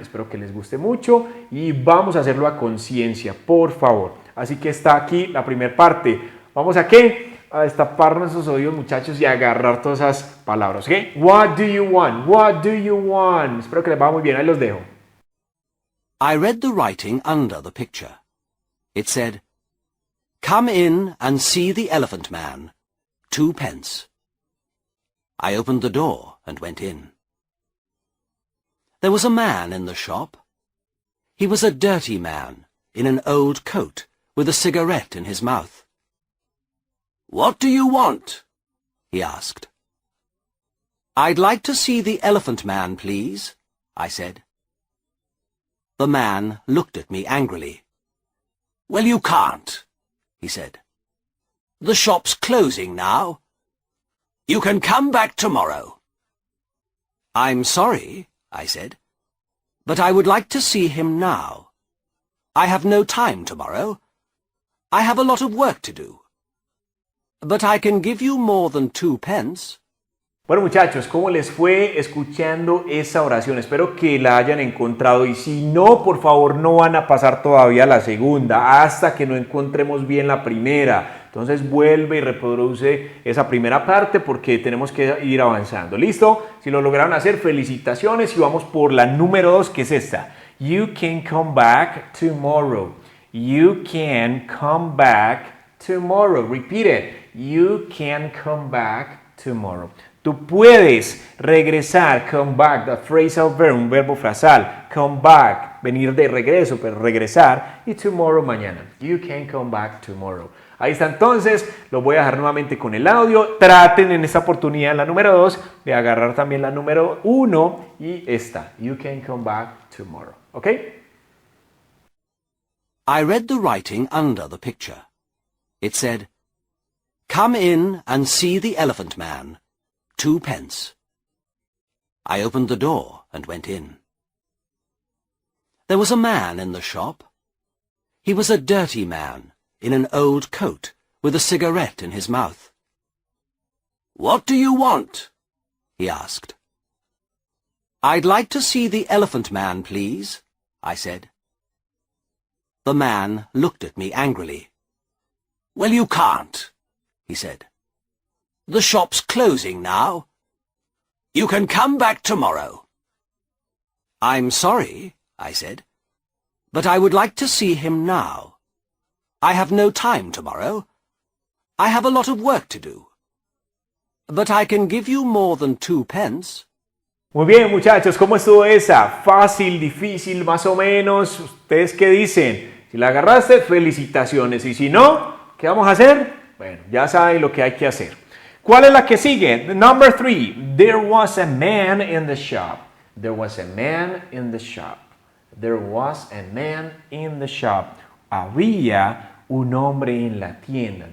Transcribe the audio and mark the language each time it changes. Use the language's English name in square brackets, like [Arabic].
[Spanish] Espero que les guste mucho y vamos a hacerlo a conciencia, por favor. Así que está aquí la primera parte. ¿Vamos a qué? A destapar nuestros oídos, muchachos, y a agarrar todas esas palabras. ¿Ok? [English] What do you want? What do you want? [Spanish] Espero que les vaya muy bien. Ahí los dejo. [English] I read the writing under the picture. It said, "Come in and see the Elephant Man. 2 pence. I opened the door and went in. There was a man in the shop. He was a dirty man in an old coat with a cigarette in his mouth. "What do you want?" he asked. "I'd like to see the Elephant Man, please," I said. The man looked at me angrily. "Well, you can't," he said. "The shop's closing now. You can come back tomorrow." "I'm sorry," I said, "but I would like to see him now. I have no time tomorrow. I have a lot of work to do. But I can give you more than 2 pence. [Spanish] Bueno, muchachos, ¿cómo les fue escuchando esa oración? Espero que la hayan encontrado y si no, por favor, no van a pasar todavía a la segunda hasta que no encontremos bien la primera. Entonces vuelve y reproduce esa primera parte porque tenemos que ir avanzando. ¿Listo? Si lo lograron hacer, felicitaciones y vamos por la número 2, que es esta. [English] You can come back tomorrow. You can come back tomorrow. Repeat it. You can come back tomorrow. [Spanish] Tú puedes regresar, [English] come back, the phrasal verb, [Spanish] un verbo frasal, [English] come back, [Spanish] venir de regreso, pero regresar, y [English] tomorrow, [Spanish] mañana. [English] You can come back tomorrow. [Spanish] Ahí está entonces, lo voy a dejar nuevamente con el audio. Traten en esta oportunidad, la número 2, de agarrar también la número 1 y esta. [English] You can come back tomorrow. ¿Ok? I read the writing under the picture. It said, "Come in and see the Elephant Man. 2 pence. I opened the door and went in. There was a man in the shop. He was a dirty man in an old coat with a cigarette in his mouth. "What do you want?" he asked. "I'd like to see the Elephant Man, please," I said. The man looked at me angrily. "Well, you can't," he said. "The shop's closing now. You can come back tomorrow." "I'm sorry," I said, "but I would like to see him now. I have no time tomorrow. I have a lot of work to do. But I can give you more than 2 pence. [Spanish] Muy bien, muchachos, ¿cómo estuvo esa? ¿Fácil, difícil, más o menos? ¿Ustedes qué dicen? Si la agarraste, felicitaciones. Y si no, ¿qué vamos a hacer? Bueno, ya saben lo que hay que hacer. ¿Cuál es la que sigue? [English] Number 3. There was a man in the shop. There was a man in the shop. There was a man in the shop. [Spanish] Había un hombre en la tienda.